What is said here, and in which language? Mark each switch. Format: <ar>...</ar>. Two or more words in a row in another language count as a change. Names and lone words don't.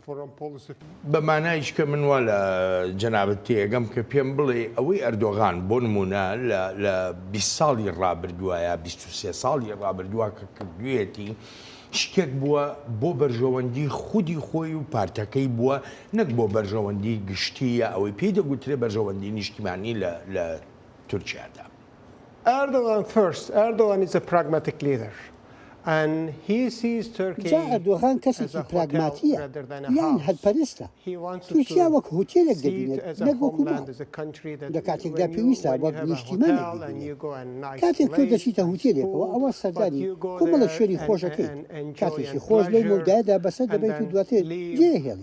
<ckb>بەمانایش کە منوە لە جەنابەت تێگەم کە پێم بڵێ ئەوەی ئەردۆغان بۆ نمونە لە 20 ساڵی ڕابردووایە 23 ساڵی ڕابردووە کە کردوێتی شتێک بووە بۆ بەرژەوەندی خودی خۆی و پارتەکەی بووە نەک بۆ بەرژەوەندی گشتیە ئەوەی پێی دەگوترێ بەرژەوەندی نیشتیمانی لە تورکیادا.</ckb> <en>Erdogan is a pragmatic leader.</en> <ckb>جا ئەردۆغان کەسێکی پراگماتیە یان هەرپەرستە. تورکیا وەک هۆتێلێک دەبینێت نەک وەکو ماڵ. لە کاتێکدا پێویستە وەک نیشتیمانێک ببینێت. کاتێک تۆ دەچیتە هۆتێلێکەوە ئەوە سەردانی کۆمەڵە شوێنی خۆشەکەی کاتێکی خۆش لەو مەودایەدا بەسەر دەبێت و دواتر جێهێڵی.</ckb>